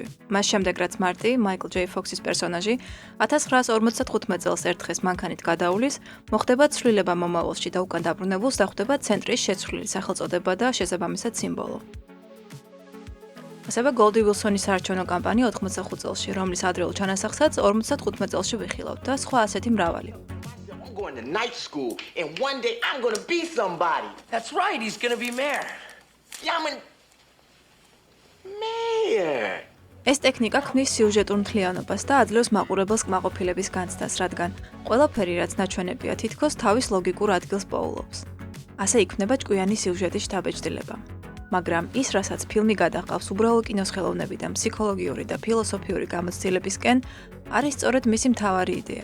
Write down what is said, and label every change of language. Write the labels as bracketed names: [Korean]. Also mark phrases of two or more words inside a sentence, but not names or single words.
[Georgian] მას შემდეგ რაც მარტი, მაიკლ ჯეი ფოქსის პერსონაჟი 1955 წელს ერთხეს მანქანით გადაულის, მოხდება ცვლილება მომავალში და უკან დაბრუნებულს დახვდება ცენტრის შეცვლილი სახელწოდება და შესაბამისად სიმბოლო. ასევე გოლდი ვილსონის საარჩევნო კამპანია 85 წელში, რომლის ადრეულ ჩანასახსაც 55 წელში ვიხილავთ და სხვა ასეთი მრავალი. [English] I'm going to night school and one day I'm going to be somebody. That's right, he's going to be mayor. Yeah, I'm a mayor. [Georgian] ეს ტექნიკა ქმნის სიუჟეტურ მთლიანობას და აძლევს მაყურებელს კმაყოფილების განცდას, რადგან ყველაფერი, რაც ნაჩვენებია, თითქოს თავის ლოგიკურ ადგილს პოულობს. ასე იქმნება ჭკვიანი სიუჟეტის შთაბეჭდილება. მაგრამ ის, რასაც ფილმი გადაჰყავს უბრალო კინოს ხელოვნებიდან ფსიქოლოგიური და ფილოსოფიური გამოცდილებისკენ, არის სწორედ მისი მთავარი იდეა.